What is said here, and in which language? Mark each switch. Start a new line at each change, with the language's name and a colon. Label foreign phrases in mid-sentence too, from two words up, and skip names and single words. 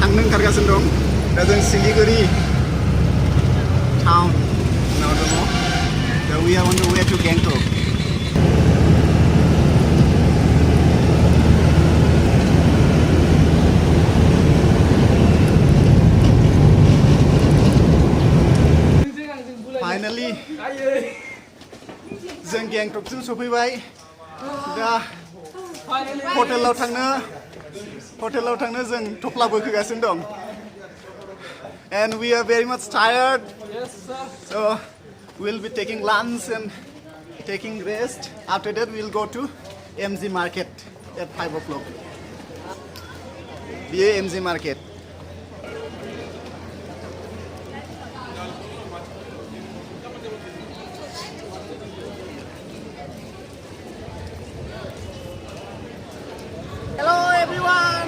Bodo: ओंखारगासिनो दं दा जों सिलिगुरि टाउन नाव दङ दा
English: we are on the way to Gangtok.
Bodo: Finally जों गेंटकसिम सफैबाय दा हटेलाव थांनो जों थफ्ला बोखोगासिनो दं
English: and we are very much tired. Yes sir. So we'll be taking lunch and taking rest. After that we'll go to MG market at 5 o'clock. BA MG market. Hello everyone.